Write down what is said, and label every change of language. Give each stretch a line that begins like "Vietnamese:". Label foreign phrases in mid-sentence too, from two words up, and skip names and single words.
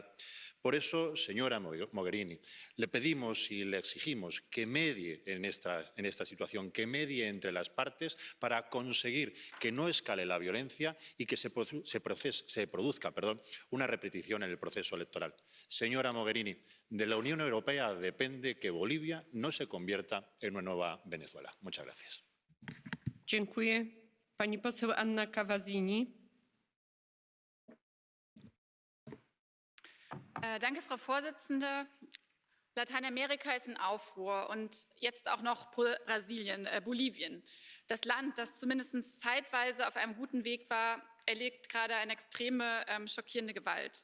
Spanish: Por eso, señora Mogherini, le pedimos y le exigimos que medie en esta situación, que medie entre las partes para conseguir que no escale la violencia y que se produzca una repetición en el proceso electoral. Señora Mogherini, de la Unión Europea depende que Bolivia no se convierta en una nueva Venezuela. Muchas gracias.
Polish: Dziękuję. Pani poseł Anna Cavazzini.
German: Danke, Frau Vorsitzende. Lateinamerika ist in Aufruhr und jetzt auch noch Bolivien. Das Land, das zumindest zeitweise auf einem guten Weg war, erlebt gerade eine extreme, schockierende Gewalt.